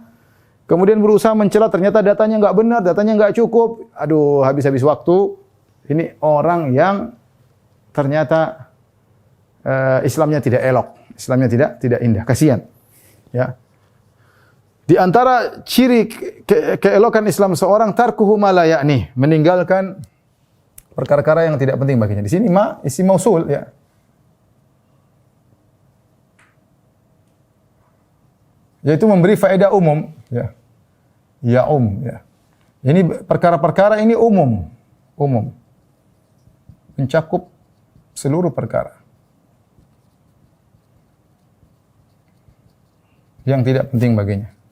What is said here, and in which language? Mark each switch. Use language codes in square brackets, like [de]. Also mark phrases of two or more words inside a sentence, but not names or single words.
[id] Kemudian berusaha mencela, ternyata datanya nggak benar, datanya nggak cukup. Aduh, habis-habis waktu. Ini orang yang ternyata Islamnya tidak elok, Islamnya tidak indah. Kasihan. Ya. Di antara ciri keelokan Islam seorang, [ar] تركه ما لا يعني, [id] meninggalkan perkara-perkara yang tidak penting baginya. Di sini isim mausul, ya. Yaitu memberi faedah umum, ya. Ya ya. Ini perkara-perkara ini umum. Mencakup seluruh perkara yang tidak penting baginya.